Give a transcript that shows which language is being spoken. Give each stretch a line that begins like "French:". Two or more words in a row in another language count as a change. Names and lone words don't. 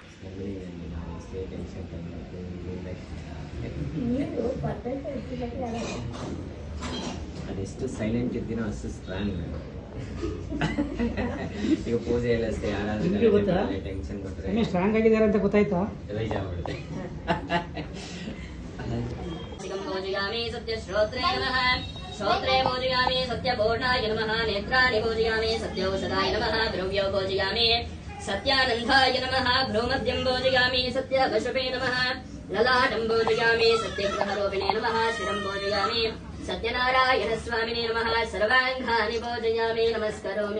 Kannada: ಅದೆಷ್ಟು ಸೈಲೆಂಟ್ ಇದ್ದೀನೋ ಅಷ್ಟು ಸ್ಟ್ರಾಂಗ್. ಈಗ ಪೂಜೆ ಎಲ್ಲ ಅಷ್ಟೇ, ಯಾರಾದ್ರೂ ಟೆನ್ಷನ್ ಕೊಟ್ಟರೆ ಸ್ಟ್ರಾಂಗ್ ಆಗಿದ್ದಾರೆ ಅಂತ ಗೊತ್ತಾಯ್ತಾ? ರೈಜ್ ಆಗ್ಬಿಡುತ್ತೆ.
Sanskrit: श्रोत्रे पूजयामि सत्यपूर्णाय नमः, नेत्राणि पूजयामि सत्यौषधाय नमः, द्रव्यो पूजयामि सत्यानन्दाय नमः, भ्रूमध्यं पूजयामि सत्यवशपे नमः, ललाटं पूजयामि सत्यग्रहरूपिणे नमः, शिरं पूजयामि सत्यनारायणस्वामिने नमः, सर्वाङ्गानि पूजयामि नमस्करोमि।